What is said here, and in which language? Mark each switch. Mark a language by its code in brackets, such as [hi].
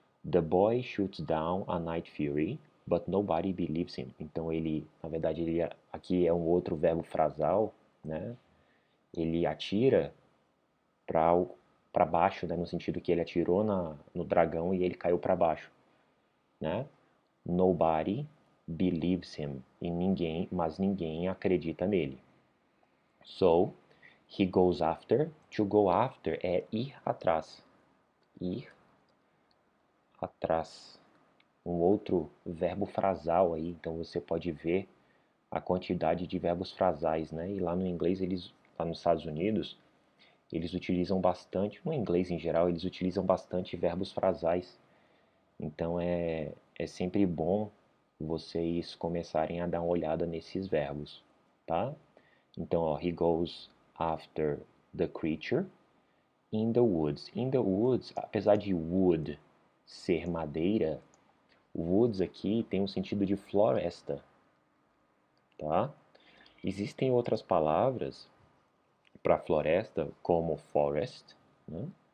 [en] The boy shoots down a night fury, but nobody believes him. [pt] Então ele, na verdade, aqui é um outro verbo frasal, né? Ele atira para baixo, né? No sentido que ele atirou no dragão e ele caiu para baixo, né? [en] Nobody believes him. [pt] Mas ninguém acredita nele. [en] So, he goes after. To go after [pt] é ir atrás. Ir atrás. Um outro verbo frasal aí, então você pode ver a quantidade de verbos frasais, né? E lá no inglês, lá nos Estados Unidos, eles utilizam bastante, no inglês em geral, eles utilizam bastante verbos frasais. Então é sempre bom vocês começarem a dar uma olhada nesses verbos, tá? Então, ó, [en] he goes after the creature in the woods. In the woods, [pt] apesar de wood ser madeira, woods aqui tem um sentido de floresta, tá? Existem outras palavras para floresta, como forest, né?